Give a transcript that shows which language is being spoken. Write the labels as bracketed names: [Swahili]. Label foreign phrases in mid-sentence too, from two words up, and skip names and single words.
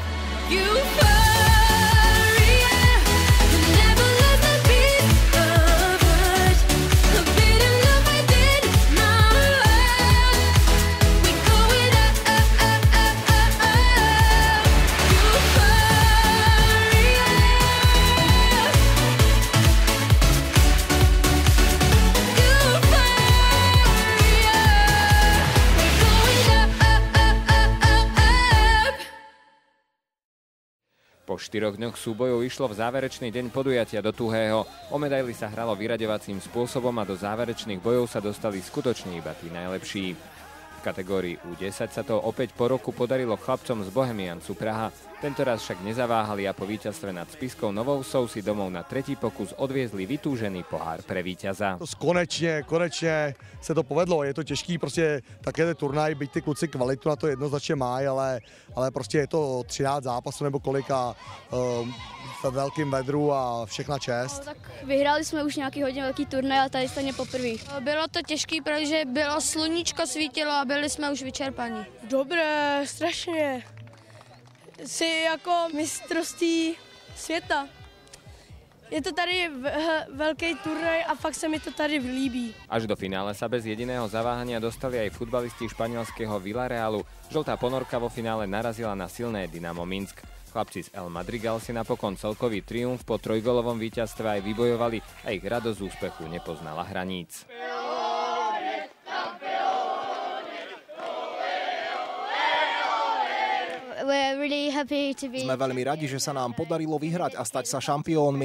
[English] You hurry, you never let the beat of us. A bit of love within my heart. We're going up, up, up, up, up, up. You hurry, [Slovak] Po 4 dňoch súbojov išlo v záverečný deň podujatia do tuhého. O medaily sa hralo vyraďovacím spôsobom a do záverečných bojov sa dostali skutočne iba tí najlepší. V kategórii U10 sa to opäť po roku podarilo chlapcom z Bohemiansu Praha. Tentoraz však nezaváhali a po víťazstve nad Spiskou Novou si domov na tretí pokus odviezli vytúžený pohár pre víťaza. [Czech] Konečně se to povedlo. Je to těžký, prostě také turnaj, byť ty kluci kvalitu na to jednoznačně mají, ale prostě je to 13 zápasů nebo kolika ve velkým vedru a všechna čest. Tak vyhráli jsme už nějaký hodně velký turnaj, ale tady stejně poprvé. Bylo to těžké, protože bylo sluníčko svítilo a byli jsme už vyčerpaní. Dobré, strašně. Jsi jako mistrovství světa. Je to tady velký turnaj a fakt se mi to tady líbí. [Slovak] Až do finále sa bez jediného zaváhania dostali aj futbalisti španielského Villarealu. Žltá ponorka vo finále narazila na silné Dynamo Minsk. Chlapci z El Madrigal si napokon celkový triumf po trojgolovom víťazstve aj vybojovali a ich radosť z úspechu nepoznala hraníc. Sme veľmi radi, že sa nám podarilo vyhrať a stať sa šampiónmi.